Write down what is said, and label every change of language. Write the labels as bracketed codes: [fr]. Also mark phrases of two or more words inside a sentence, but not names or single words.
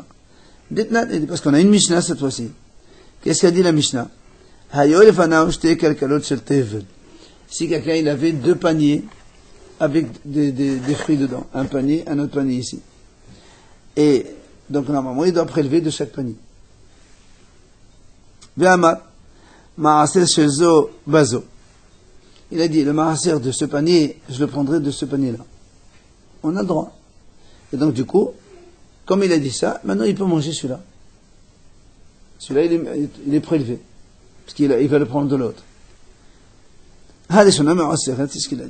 [fr] Dites-nous, parce qu'on a une Mishnah cette fois-ci. Qu'est-ce qu'a dit la Mishnah? Si quelqu'un, il avait deux paniers avec des fruits dedans. Un panier, un autre panier ici. Et, donc, normalement, il doit prélever de chaque panier. [he] ואמר, מעשר שזו בזו. [fr] Il a dit, le ma'aser de ce panier, je le prendrai de ce panier-là. On a le droit. Et donc, du coup, comme il a dit ça, maintenant il peut manger celui-là. Celui-là, il est prélevé. Parce qu'il va le prendre de l'autre. C'est ce qu'il a dit.